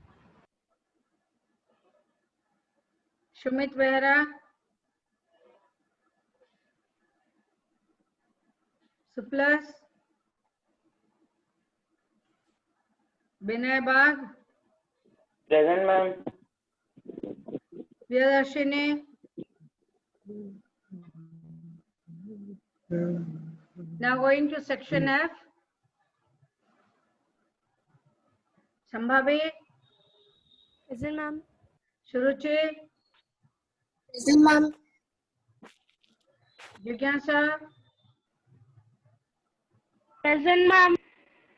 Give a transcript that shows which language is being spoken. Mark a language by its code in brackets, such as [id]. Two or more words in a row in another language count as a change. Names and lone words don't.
[en] Shumit Behra. Suplas. Binay Bagh. Present, ma'am. Priyadarshini. Now going to section F. Sambhavi. Present, ma'am. Shuruchi. Present, ma'am. Jigyasa. Present, ma'am.